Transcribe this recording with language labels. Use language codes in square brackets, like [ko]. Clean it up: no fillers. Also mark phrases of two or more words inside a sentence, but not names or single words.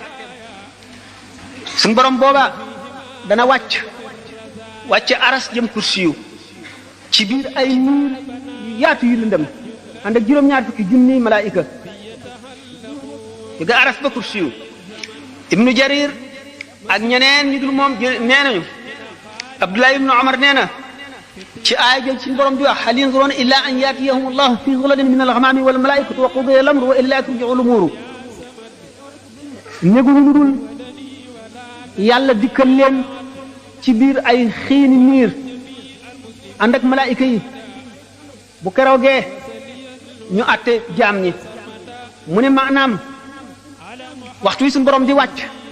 [wo] suñ borom booba dana wàcc aras jëm kursiyu ci biir ay niir yu yaatu yu lëndëm ànd ak juróom-ñaar fukki junniy malaayika ga aras ba kursiyu ibnu Jarir ak ñeneen ñu dul moom nee nañu Abdullah ibnu Umar nee na ci aaya jël ci borom di wax [ar] هل ينظرون إلا أن يأتيهم الله في ظلل من الغمام والملائكة وقضي الأمر وإلى ترجع الأمور [wo] néguñu lu dul yàlla dikkal leen ci biir ay xiini niir ànd ak malaayika yi bu keroogee ñu àtte jaam ñi mu ne maanaam waxtu wi suñu borom di wàcc